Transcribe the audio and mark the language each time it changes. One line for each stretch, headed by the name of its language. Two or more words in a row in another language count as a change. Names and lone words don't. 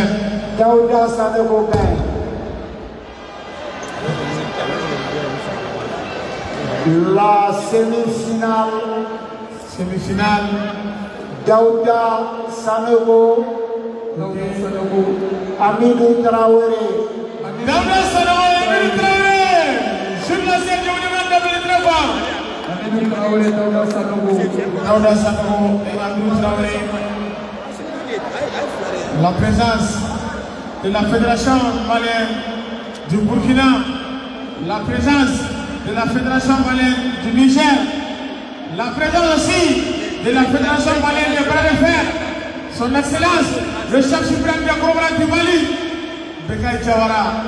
French: Daouda Sanogo gagne. La Semi-finale. Daouda Sanogo, Amidou Traoré. Daouda Sanogo et Amidou Traoré. Sur la scène, je vous demande d'appeler très fort. Amidou Traoré, Daouda Sanogo. Daouda Sanogo et Amidou Traoré. La présence de la Fédération malienne du Burkina. La présence de la Fédération malienne du Niger, la présence aussi de la Fédération malienne de bras de fer, son Excellence, le chef suprême de Kobra du Mali, Bekay Diawara.